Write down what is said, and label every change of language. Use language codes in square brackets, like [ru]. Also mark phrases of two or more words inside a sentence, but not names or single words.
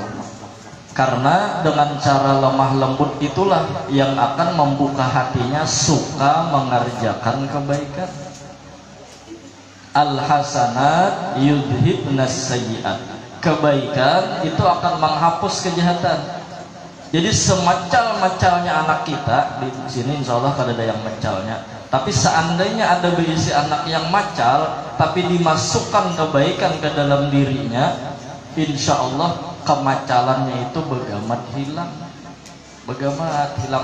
[id] Karena dengan cara lemah lembut itulah yang akan membuka hatinya suka mengerjakan kebaikan. [ar] Al-hasanat yudhibnas sayyi'at. [id] Kebaikan itu akan menghapus kejahatan. [bjn] Jadi semecal-mecalnya anak kita di sini, [ar] insya Allah [bjn] kada ada yang mecalnya. Tapi seandainya ada berisi anak yang macal, tapi dimasukkan kebaikan ke dalam dirinya, [ar] insya Allah [bjn] kemacalannya itu begamat hilang. Begamat hilang.